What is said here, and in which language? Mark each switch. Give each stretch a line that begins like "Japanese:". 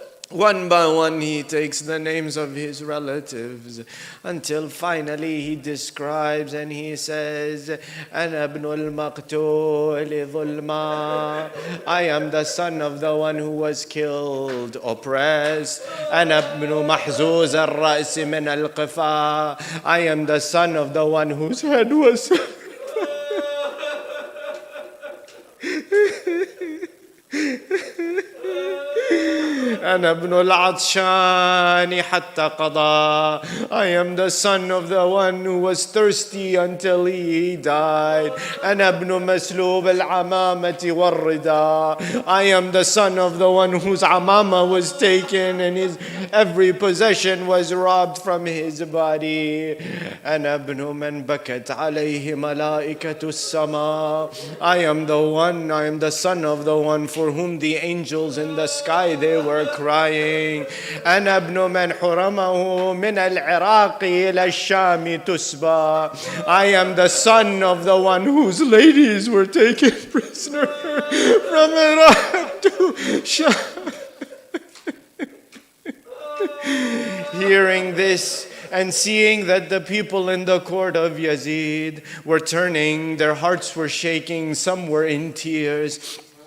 English: One by one he takes the names of his relatives until finally he describes and he says,
Arabic: أنا ابن المقتول ظلما.
English: I am the son of the one who was killed, oppressed.
Arabic: أنا ابن محزوز الرأس من القفا.
English: I am the son of the one whose head was
Arabic: أنا ابن العطشان حتى قضى.
English: I am the son of the one who was thirsty until he died.
Arabic: أنا ابن مسلوب العمامة والرداء.
English: I am the son of the one whose amama was taken and his every possession was robbed from his body.
Arabic: أنا ابن من بكت عليه ملائكة السماء.
English: I am the son of the one for whom the angels in the sky, they were crying.
Arabic: أنا ابن من حرمه من العراق إلى الشام تسبى.
English: I am the son of the one whose ladies were taken prisoner from Iraq to Sham. Hearing this and seeing that the people in the court of Yazid were turning, their hearts were shaking, some were in tears.